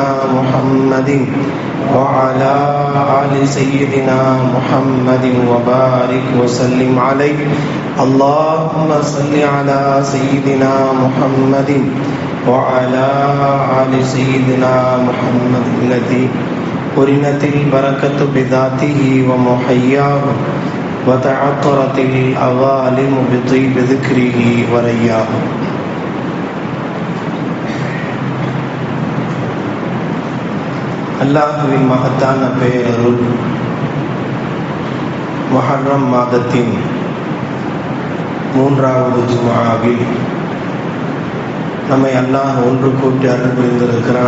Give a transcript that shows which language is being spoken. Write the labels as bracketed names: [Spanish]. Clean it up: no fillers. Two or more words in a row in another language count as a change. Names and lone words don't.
[Arabic] محمد وعلى آل سيدنا محمد وبارك وسلم عليه اللهم صل على سيدنا محمد وعلى آل سيدنا محمد الذي قرنت البركة بذاته ومحياه وتعطرت الأوالم بطيب ذكره ورياه [Tamil] அல்லாஹ்வின் மகத்தான பெயரருள் முஹர்ரம் மாதத்தின் 3வது ஜும்ஆவில் நம்மை அல்லாஹ் ஒன்று கூட்டி அருள் புரிந்திருக்கிறான்.